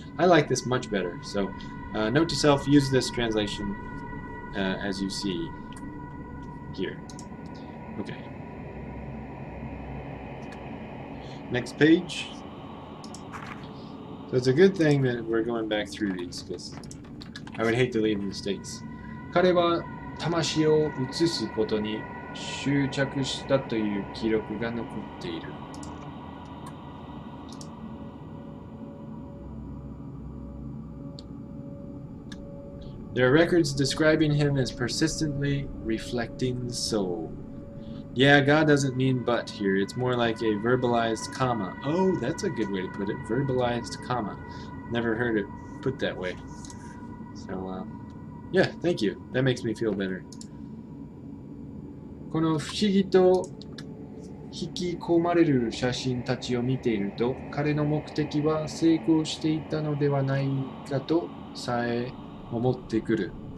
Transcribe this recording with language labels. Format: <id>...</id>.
<en>I like this much better. So note to self, use this translation as you see here. Okay. Next page. So it's a good thing that we're going back through these, because I would hate to leave mistakes.</en> <ja>彼は魂を移すことに執着したという記録が残っている。</ja> <en>There are records describing him as persistently reflecting the soul. Yeah, God doesn't mean but here. It's more like a verbalized comma. Oh, that's a good way to put it. Verbalized comma. Never heard it put that way. So, Yeah, thank you. That makes me feel better.</en> <ja>この不思議と引き込まれる写真たちを見ていると、彼の目的は成功していたのではないかとさえ思ってくる。</ja>